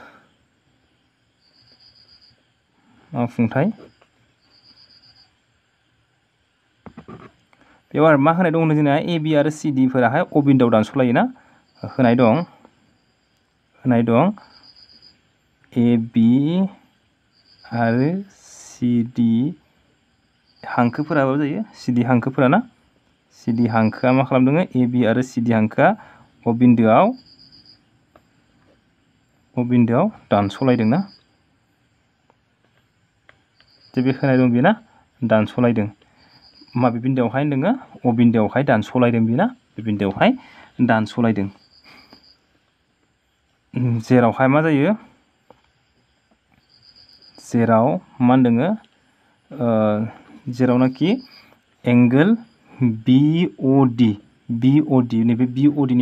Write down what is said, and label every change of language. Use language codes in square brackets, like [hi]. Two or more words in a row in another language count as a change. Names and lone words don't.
[brx] मावफुंथाय बेयाव आरो मा होनाय दं जोंना ए बी आरो सी डी फोराहाय अ बिन्दोआव दानस'लायो ना होनाय दं ए बी आरो सी डी हांखोफोराबो जायो सी डी हांखोफोरा ना सी डी हांखोआ मा खालामदों ए बी आरो सी डी हांखोआ अ बिन्दोआव दानस'लायदों ना जे बे होनाय दं बेना दानस'लायदों माबे बिन्दोआवहाय होनदों अ बिन्दोआवहाय दानस'लायदों बेना बे बिन्दोआवहाय दानस'लायदों जेरावहाय मा जायो जेराव मा होनदों जेरावनाखि एंगल बी अ डी नैबे बी अ डी